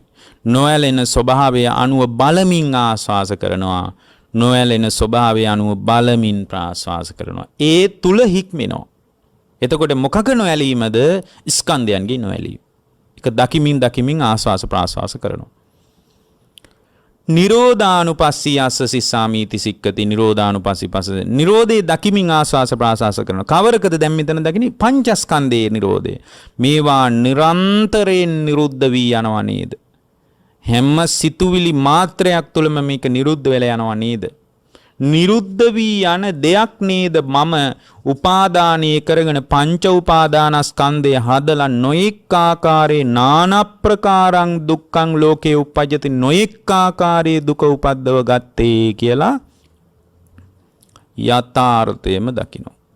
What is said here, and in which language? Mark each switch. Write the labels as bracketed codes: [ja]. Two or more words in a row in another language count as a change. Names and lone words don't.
[si] නොඇලෙන ස්වභාවය අනුව බලමින් ආස්වාස කරනවා. නොඇලෙන ස්වභාවය අනුව බලමින් ප්‍රාස්වාස කරනවා. ඒ තුල හික්මෙනවා. එතකොට මොකක නොඇලීමද? ස්කන්ධයන්ගේ නොඇලීම. ඒක දකිමින් ආස්වාස ප්‍රාස්වාස කරනවා. [pi] නිරෝධානුපස්සී යස්ස සිස්සාමීති සික්කති. නිරෝධානුපස්සී පස්ස [si] නිරෝධේ දකිමින් ආස්වාස ප්‍රාස්වාස කරනවා. කවරකද දැන් මෙතන දකින්නේ? පංචස්කන්ධයේ නිරෝධය. මේවා නිරන්තරයෙන් නිරුද්ධ වී යනවා නේද? හැම සිතුවිලි මාත්‍රයක් තුළම මේක නිරුද්ධ වෙලා යනවා නේද? නිරුද්ධ වී යන දෙයක් නේද මම උපාදානීය කරගෙන පංච උපාදානස්කන්ධය හදලා නොඑක් ආකාරයේ [pi] නානා ප්‍රකාරං දුක්ඛං ලෝකේ උපජ්ජති [si] නොඑක් ආකාරයේ දුක උපද්දව ගත්තේ කියලා යථාර්ථයම දකිනවා.